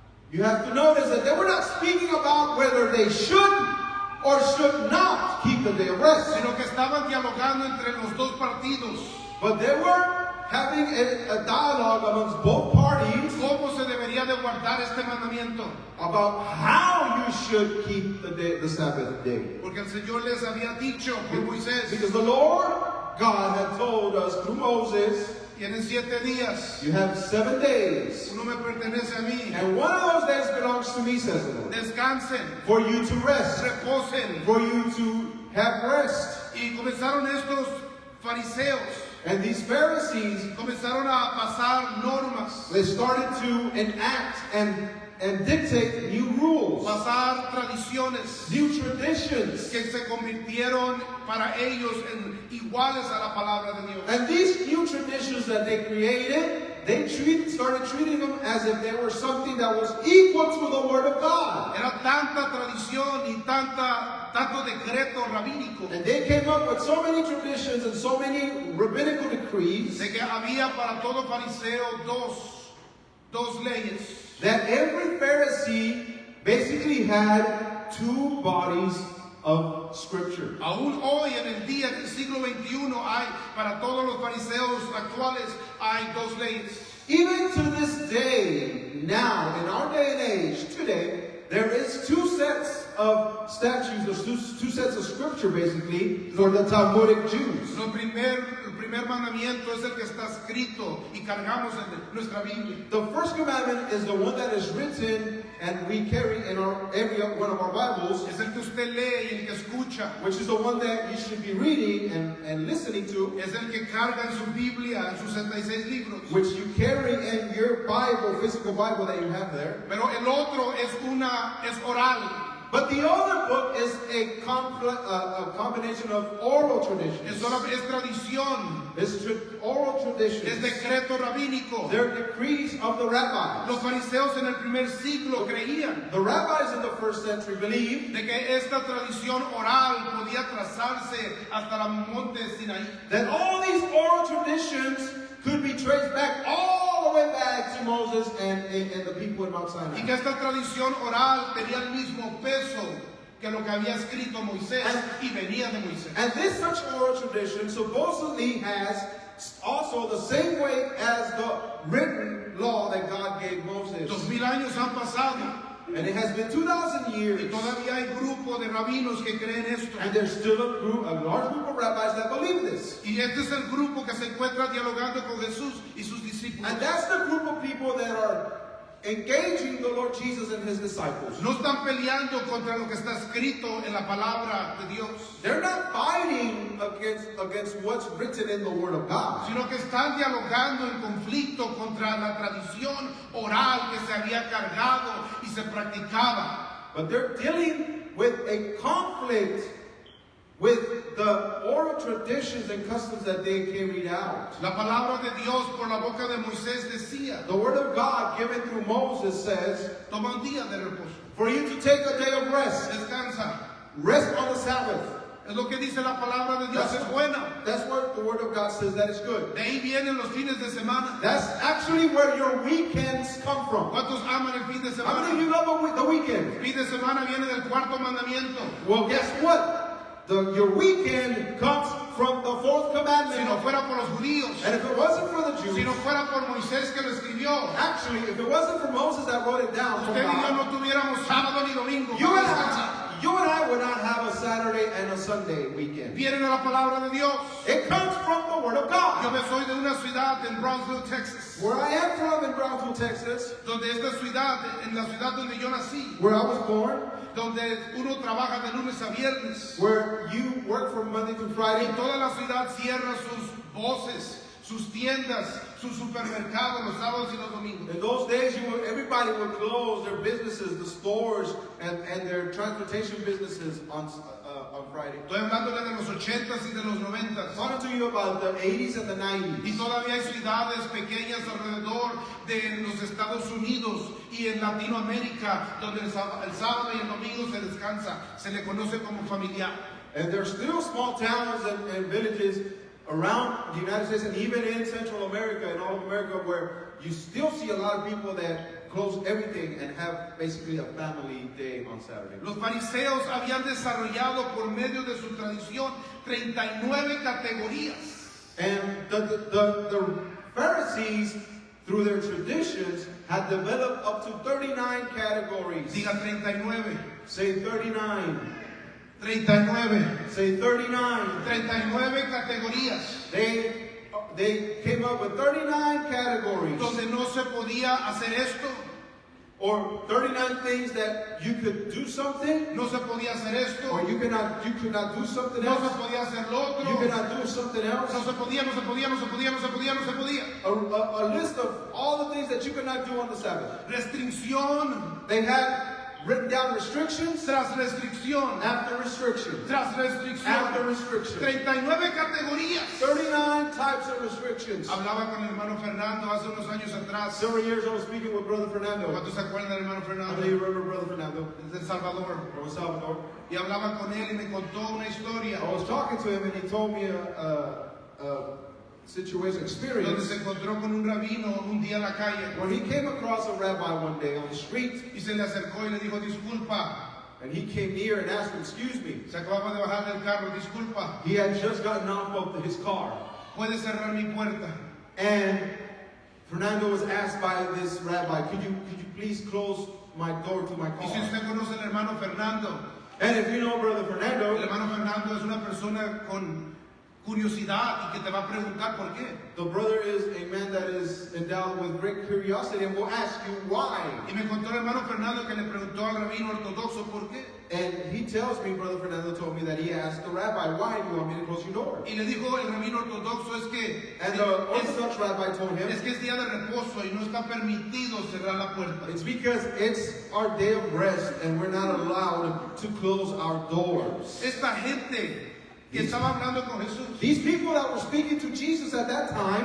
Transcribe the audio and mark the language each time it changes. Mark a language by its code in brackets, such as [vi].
[en] you have to notice that they were not speaking about whether they should or should not keep the day of rest, [es] Sino que estaban dialogando entre los dos partidos. [en] but they were having a dialogue amongst both parties [es] ¿Cómo se debería de guardar este mandamiento? [en] about how you should keep the Sabbath day. [es] Porque el Señor les había dicho por Moisés, [en] Because the Lord God had told us through Moses, [es] tienen 7 días, [en] you have 7 days, [es] uno me pertenece a mí, [en] and one of those days belongs to me, says the Lord, [es] descansen, [en] for you to rest, [es] reposen. [en] for you to have rest. [es] Y comenzaron estos fariseos, [en] And these Pharisees, [es] comenzaron a pasar normas, [en] they started to enact and dictate new rules, [es] pasar tradiciones [en] new traditions. [es] que se convirtieron para ellos en iguales a la palabra de Dios. [en] And these new traditions that they created, they started treating them as if they were something that was equal to the Word of God. [es] Era tanta tradición y tanto decreto rabínico [en] And they came up with so many traditions and so many rabbinical decrees [es] de que había para todo fariseo dos leyes. [en] that every Pharisee basically had 2 bodies of Scripture. [es] Aún hoy en el día del siglo XXI hay para todos los fariseos actuales hay 2 leyes. [en] Even to this day, now, in our day and age, today, there is 2 sets of statutes, or 2 sets of Scripture, basically, for the Talmudic Jews. [es] El primer mandamiento es el que está escrito y cargamos en nuestra Biblia. [en] The first commandment is the one that is written and we carry in every one of our Bibles, [es] Es el que usted lee y el que escucha. [en] which is the one that you should be reading and listening to, [es] Es el que carga en su Biblia, en sus 66 libros. [en] which you carry in your Bible, physical Bible that you have there. [es] Pero el otro es oral. [en] But the other book is a combination of oral traditions. [es] Es tradición. [en] It's oral [es] Es [en] traditions. [es] decreto rabínico. [en] They're decrees of the rabbis. [es] Los fariseos en el primer siglo creían [en] The rabbis in the first century believed [es] de que esta tradición oral podía trazarse hasta la monte Sinaí. [en] that all these oral traditions could be traced back all the way back to Moses and the people in Mount [es] Y [en] Sinai. [es] que esta tradición oral tenía el mismo peso que lo que había escrito Moisés y venía de Moisés. [en] And this such oral tradition supposedly has also the same weight as the written law that God gave Moses. [es] 2000 años han pasado [en] And it has been 2,000 [es] y [en] years. [es] todavía hay grupo de rabinos que creen esto. [en] And there's still a large group of rabbis that believe this. [es] Y este es el grupo que se encuentra dialogando con Jesús y sus discípulos. [en] And that's the group of people that are engaging the Lord Jesus and his disciples. [es] No están peleando contra lo que está escrito en la palabra de Dios, [en] They're not fighting against what's written in the Word of God. [es] sino que están dialogando en conflicto contra la tradición oral que se había cargado y se practicaba. [en] But they're dealing with a conflict with the oral traditions and customs that they carried out. [es] La palabra de Dios por la boca de Moisés decía, [en] The word of God given through Moses says, [es] toma un día de reposo, [en] for you to take a day of rest, [es] descansa. [en] rest on the Sabbath. [es] Es lo que dice la palabra de Dios, es buena. [en] That's what the word of God says, that is good. [es] De ahí vienen los fines de semana. [en] That's actually where your weekends come from. [es] ¿Cuántos aman el fin de [en] How many of [es] semana? [en] you love the weekend? [es] El fin de semana viene del cuarto mandamiento. [en] Well, guess what? Your weekend comes from the fourth [es] Si no [en] commandment. [es] fuera por los judíos, [en] And if it wasn't for the [es] si [en] Jews, [es] no fuera por Moisés que lo escribió, [en] actually, if it wasn't for Moses that wrote it down, from [es] usted y yo [en] God, [es] no tuviéramos sábado ni domingo. [en] you and I would not have a Saturday and a Sunday weekend. [es] Viene de la palabra de Dios. [en] It comes from the Word of [es] Yo [en] God. [es] me soy de una ciudad en Brownsville, Texas, [en] Where I am from in Brownsville, Texas, [es] donde esta ciudad, en la ciudad donde yo nací, [en] where I was born, [es] donde uno trabaja de lunes a viernes, [en] where you work from Monday to [es] y [en] Friday, [es] toda la ciudad cierra sus voces, sus tiendas, sus supermercados los sábados y los domingos. [en] in those days everybody would close their businesses, the stores, and their transportation businesses on Friday. [es] Estoy hablándole de los 80s y de los 90s. [en] Talking to you about the 80s and the [es] Y [en] 90s. [es] todavía hay ciudades pequeñas alrededor de los Estados Unidos y en Latinoamérica donde el sábado y el domingo se descansa. Se le conoce como familiar. [en] And there's still small towns and villages around the United States and even in Central America and all of America where you still see a lot of people that close everything and have basically a family day on Saturday. [es] Los fariseos habían desarrollado por medio de su tradición 39 categorías. [en] And the Pharisees, through their traditions, had developed up to 39 categories. [es] Diga 39. [en] Say 39. [es] 39. [en] Say 39. [es] 39 categorías [en] They came up with 39 categories. [es] donde no se podía hacer esto, [en] Or 39 things that you could do something, [es] no se podía hacer esto, [en] or you could not do something [es] no se [en] else. [es] podía hacer lo otro, [en] You could not do something else. [es] no se podía, no se podía, no se podía, no se podía, no se podía. [en] A list of all the things that you could not do on the Sabbath. [es] Restricción [en] They had written down restrictions [es] tras restricción, [en] after restrictions. [es] tras restricción. [en] After restrictions. [es] 39 categorías. [en] 39 types of restrictions. [es] Hablaba con el hermano Fernando hace unos años atrás. [en] Several years I was speaking with Brother Fernando. [es] ¿Cuántos se acuerdan del hermano [en] How many of [es] Fernando? [en] you remember Brother Fernando [es] Desde El Salvador. [en] from El Salvador? [es] Y hablaba con él y me contó una historia [en] I was talking to him and he told me a situation, [es] donde [en] experience, [es] se encontró con un rabino un día en la calle [en] when he came across a rabbi one day on the street [es] y se le acercó y le dijo, disculpa, [en] and he came near and asked him, excuse me. [es] se acababa de bajar del carro, disculpa, [en] He had just gotten off of his car. [es] ¿puedes cerrar mi puerta? [en] And Fernando was asked by this rabbi, could you please close my door to my [es] Y si [en] car? [es] usted conoce al hermano Fernando, [en] And if you know Brother [es] el [en] Fernando, [es] hermano Fernando es una persona con curiosidad y que te va a preguntar por qué. [en] the brother is a man that is endowed with great curiosity and will ask you why. [es] Y me contó el hermano Fernando que le preguntó al rabino ortodoxo por qué. [en] And he tells me, Brother Fernando told me that he asked the rabbi, why do you want me to close your door? [es] Y le dijo el rabino ortodoxo es que [en] And the Orthodox rabbi told him, [es] es que es día de reposo y no está permitido cerrar la puerta. [en] it's because it's our day of rest and we're not allowed to close our doors. [es] Esta gente que estaba hablando con Jesús [en] These people that were speaking to Jesus at that time,